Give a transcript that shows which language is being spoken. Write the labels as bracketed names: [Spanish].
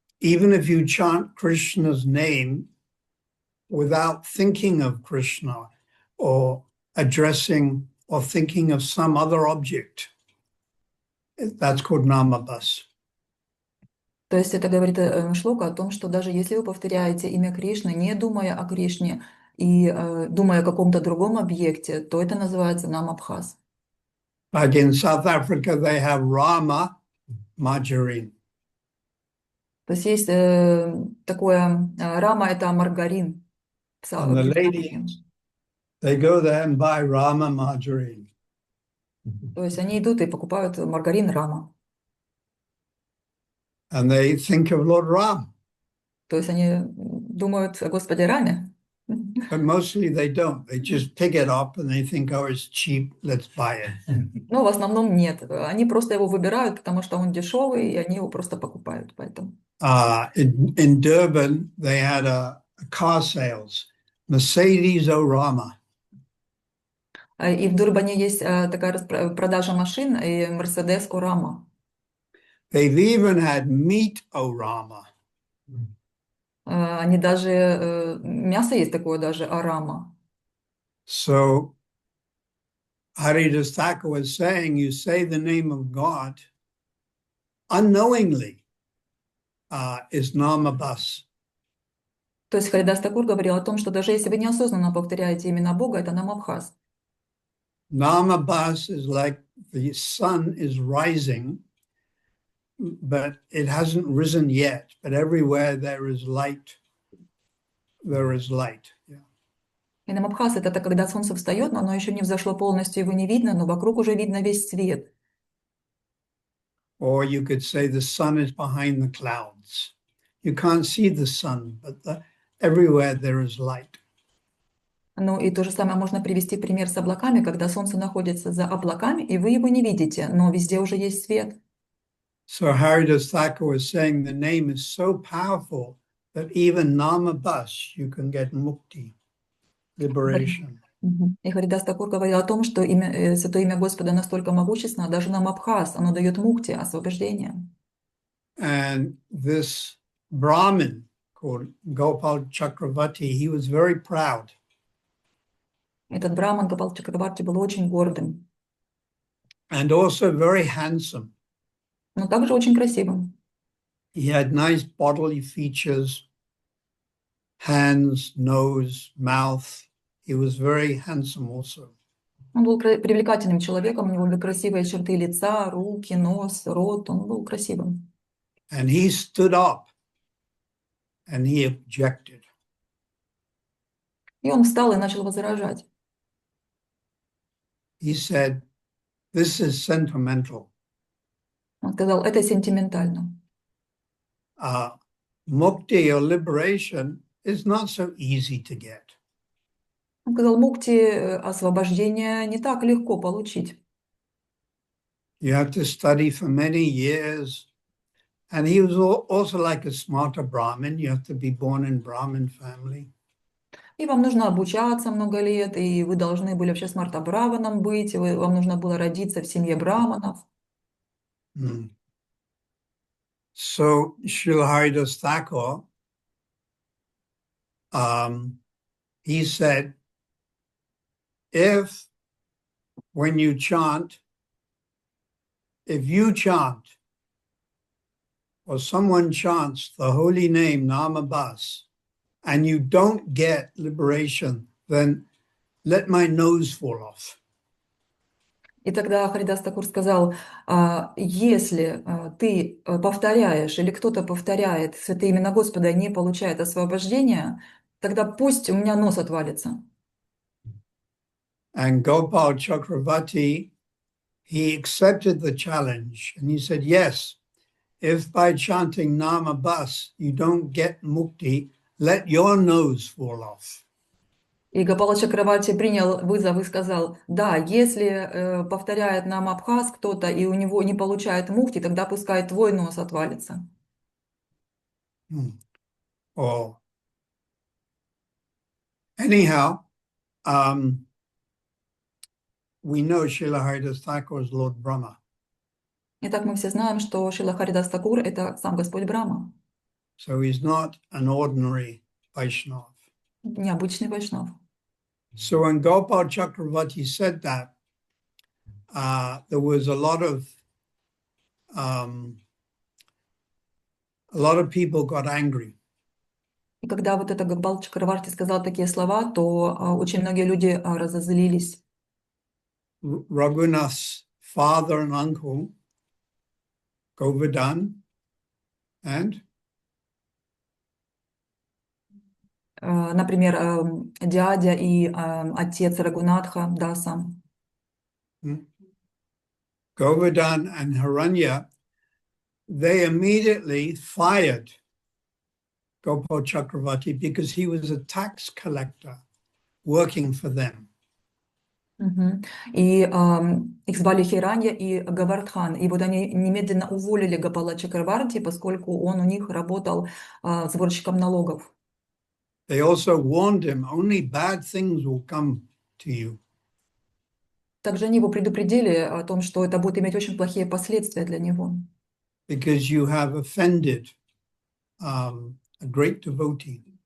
[English] Even if you chant Krishna's name without thinking of Krishna or addressing or thinking of some other object, that's called Namabas. [Russian] То есть это говорит шлока о том, что даже если вы повторяете имя Кришны, не думая о Кришне и думая о каком-то другом объекте, то это называется Намабхас. [English] Like in South Africa, they have Rama margarine. [Russian] То есть есть такое, Рама — это маргарин. [English] And the ladies, they go there and buy Rama margarine. [Russian] То есть они идут и покупают маргарин Рама. [English] And they think of Lord Ram. [Russian] То есть они думают о Господе Раме. [English] But mostly they don't. They just pick it up and they think, oh, it's cheap, let's buy it. [Russian] Но в основном нет. Они просто его выбирают, потому что он дешевый, и они его просто покупают. Поэтому. [English] In Durban, they had a car sales, Mercedes Orama. [Russian] И в Дурбане есть такая продажа машин, и Mercedes Orama. [English] They've even had meat Orama. [Russian] Они даже, мясо есть такое даже, Орама. [English] So, Haridas Thakur was saying, you say the name of God unknowingly is Namabas. [Russian] То есть Харидас Такур говорил о том, что даже если вы неосознанно повторяете имена Бога, это Намабхас. [English] Namabas is like the sun is rising, but it hasn't risen yet. But everywhere there is light. There is light. Yeah. [Russian] И Намабхас — это когда солнце встает, но оно еще не взошло полностью, его не видно, но вокруг уже видно весь свет. [English] Or you could say the sun is behind the clouds. You can't see the sun, but everywhere there is light. [Russian] Ну и то же самое можно привести пример с облаками, когда солнце находится за облаками, и вы его не видите, но везде уже есть свет. [English] So Haridas Thakur was saying the name is so powerful that even Namabas you can get mukti, liberation. [Russian] И Харидас Такур говорил о том, что святое имя Господа настолько могущественно, даже Намабхас, оно дает мукти, освобождение. [English] And this Brahmin called Gopal Chakravarti, he was very proud. [Russian] Этот браман Гопал Чакраварти был очень гордым, [English] And also very handsome. [Russian] но также очень красивым. [English] He had nice bodily features, hands, nose, mouth. He was very handsome also. [Russian] Он был привлекательным человеком, у него были красивые черты лица, руки, нос, рот, он был красивым. [English] And he stood up and he objected. [Russian] И И он встал и начал возражать. [English] He said, "This is sentimental. [Russian] Он сказал, это сентиментально. [English] Mukti or liberation is not so easy to get. [Russian] Он сказал, мукти, освобождение не так легко получить. [English] You have to study for many years." And he was also like a smarter Brahmin. You have to be born in Brahmin family. [Russian] И вам нужно обучаться много лет, и вы должны были вообще смарта браманом быть, вам нужно было родиться в семье браманов. [English] So Srila Haridas Thakur, he said, if when you chant, if you chant or someone chants the holy name Namabas and you don't get liberation, then let my nose fall off. [Russian] И тогда Харидас Такур сказал, если ты повторяешь или кто-то повторяет святые имена Господа и не получает освобождения, тогда пусть у меня нос отвалится. [English] And Gopal Chakravarti, he accepted the challenge and he said, yes, if by chanting Namabas you don't get mukti, let your nose fall off. [Russian] И Гопала Чакраварти принял вызов и сказал, да, если повторяет нам Абхаз кто-то и у него не получает мукти, тогда пускай твой нос отвалится. Oh. [English] Anyhow, we know Srila Haridas Thakur is Lord Brahma. [Russian] Итак, мы все знаем, что Шрила Харидас Такур — это сам Господь Брахма, [English] So he's not an ordinary Vaishnava. [Russian] необычный вайшнав. [English] So when Gopal Chakravarti said that, there was a lot of people got angry. [Russian] И когда вот это Гопал Чакраварти сказал такие слова, то очень многие люди разозлились. [English] Raghunath's father and uncle, Govardhan, and [Russian] Например, дядя и отец Рагунатха Даса. [English] Govardhan and Haranya, they immediately fired Gopal Chakravarti because he was a tax collector working for them. [Russian] И их звали Хиранья и Гавардхан. И вот они немедленно уволили Гопала Чакраварти, поскольку он у них работал сборщиком налогов. [English] They also warned him, only bad things will come to you. [Russian] Также они его предупредили о том, что это будет иметь очень плохие последствия для него. [English] Because you have offended a great devotee.